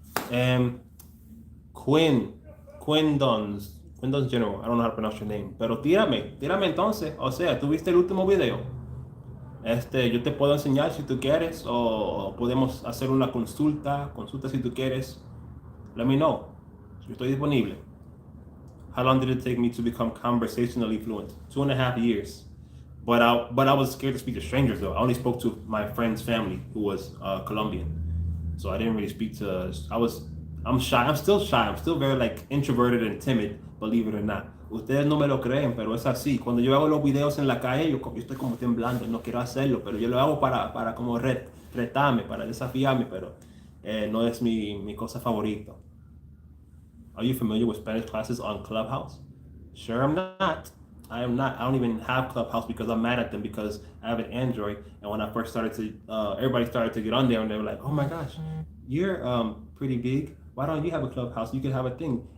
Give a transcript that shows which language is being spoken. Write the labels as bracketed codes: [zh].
[es] Um, Quinn, Quindon's General, [en] I don't know how to pronounce your name, [es] pero tírame entonces, o sea, ¿tú viste el último video? Yo te puedo enseñar si tú quieres, o podemos hacer una consulta si tú quieres. [en] Let me know, [es] yo estoy disponible. [en] How long did it take me to become conversationally fluent? 2.5 years. But I was scared to speak to strangers though. I only spoke to my friend's family who was Colombian. So I didn't really speak to. I'm shy. I'm still shy. I'm still very like introverted and timid. Believe it or not. [es] Ustedes no me lo creen, pero es así. Cuando yo hago los videos en la calle, yo estoy como temblando. No quiero hacerlo, pero yo lo hago para como retarme, para desafiarme, pero no es mi cosa favorita. [en] Are you familiar with Spanish classes on Clubhouse? Sure, I'm not. I am not. I don't even have Clubhouse because I'm mad at them because I have an Android. And when I first started everybody started to get on there and they were like, "Oh my gosh, you're pretty big. Why don't you have a Clubhouse? You could have a thing."